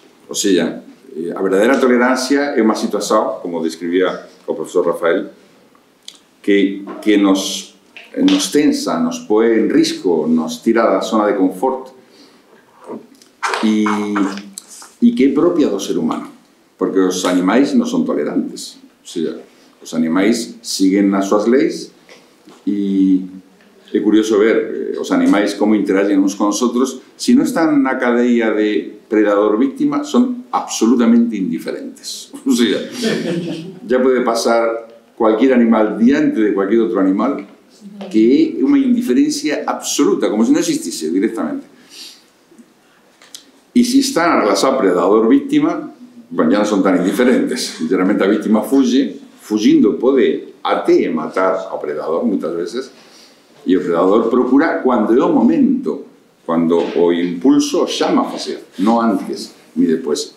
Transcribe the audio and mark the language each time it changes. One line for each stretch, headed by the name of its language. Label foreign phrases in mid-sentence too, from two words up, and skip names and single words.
Galician: Ou seja, a verdadeira tolerancia é unha situación, como describía o profesor Rafael, que nos tensa, nos pone en risco, nos tira da zona de confort e que é propia do ser humano, porque os animais non son tolerantes.
Spanish: O sea,
Galician: os animais siguen as súas leis e é curioso ver os animais como interagen uns con os outros. Se non están na cadeia de predador-víctima, son absolutamente indiferentes.
Spanish: O sea, ya puede pasar cualquier animal
Galician: diante
Spanish: de cualquier otro animal,
Galician: que é unha indiferencia absoluta, como se non existise directamente. E se están a relación predador-víctima, bueno, ya non son tan indiferentes. Geralmente a víctima fuge, fugindo pode até matar ao predador moitas veces, e o predador procura cando é o momento, cando o impulso chama a facer, non antes ni despois.